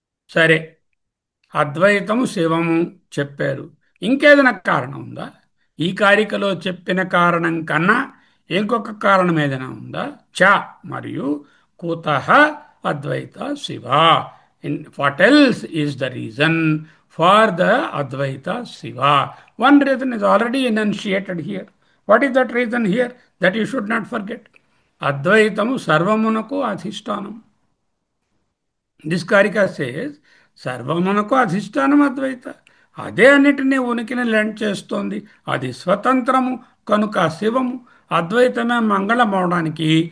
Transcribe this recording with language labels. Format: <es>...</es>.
<te>సరే, అద్వైతము శివము చెప్పారు, ఇంకేదైనా కారణం ఉందా? ఈ కారికలో చెప్పిన కారణం కన్నా ఇంకొక కారణం ఏదైనా ఉందా? చ మరియు కుతః అద్వైత Shiva.</te> <en>What else is the reason for the Advaita Shiva? One reason is already enunciated here. What is that reason here that you should not forget?</en> <te>అద్వైతము సర్వమునకు అధిష్టానం.</te> <en>this karika says</en> <te>సర్వమునకు అధిష్టానం అద్వైత. అదే అన్నిటినీ ఉనికిని లెండ్ చేస్తోంది. అది స్వతంత్రము కనుక శివము. అద్వైతమే మంగళం అవడానికి</te>